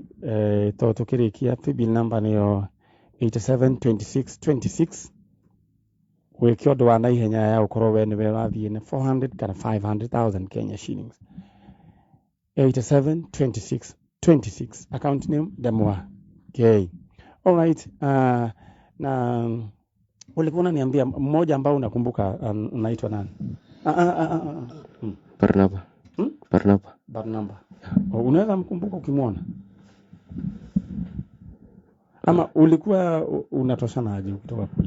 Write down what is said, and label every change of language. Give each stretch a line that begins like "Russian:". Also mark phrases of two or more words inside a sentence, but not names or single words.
Kikuyu: To tũkĩrĩkia
English: paybill number
Kikuyu: nĩyo 872626. Wĩke ũndũ wa naihenya ya gũkorwo we nĩwe wathiĩ na 400 kana 500,000
English: Kenya shillings.
Kikuyu: 872626
English: account name
Kikuyu: Ndemwa K.
English: Alright.
Swahili: Na ulikuwa unaniambia mmoja ambao unakumbuka anaitwa nani? Barnaba. Barnaba. Unaweza mkumbuka ukimwona? Ama ulikuwa unatoshana aje kutoka kule?